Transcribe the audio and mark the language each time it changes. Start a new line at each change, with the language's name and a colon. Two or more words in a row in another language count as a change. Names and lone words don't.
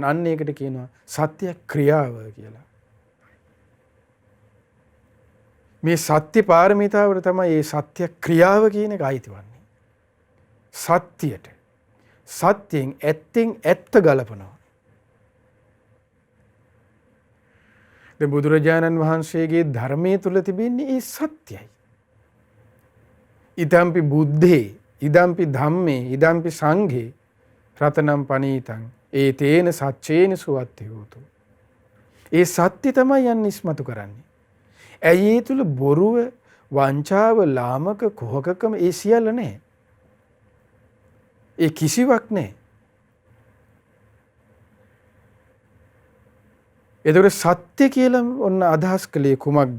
Sinhala: අන්න ඒකට කියනවා සත්‍ය ක්‍රියාව කියලා. මේ සත්‍ය පාරමිතාවට තමයි මේ සත්‍ය ක්‍රියාව කියන එක අයිති වන්නේ. සත්‍යයට සත්‍යයෙන් ඇත්තෙන් ඇත්ත ගලපනවා. දැන් බුදුරජාණන් වහන්සේගේ ධර්මයේ තුල තිබෙන්නේ ඒ සත්‍යයි.
Pali: ඉදම්පි බුද්ධේ ඉදම්පි ධම්මේ ඉදම්පි සංඝේ රතනම් පනීතං ඒ තේන සච්චේන සුවත්ති හෝතු.
Sinhala: ඒ සත්‍ය තමයි යන්නේ ඉස්මතු කරන්නේ. ඇයි ඒ තුල බොරුව වංචාව ලාමක කුහකකම ඒ සියල්ල නැහැ. ඒ කිසිවක් නැහැ. එතකොට සත්‍ය කියලා ඔන්න අදහස් කළේ කුමක්ද?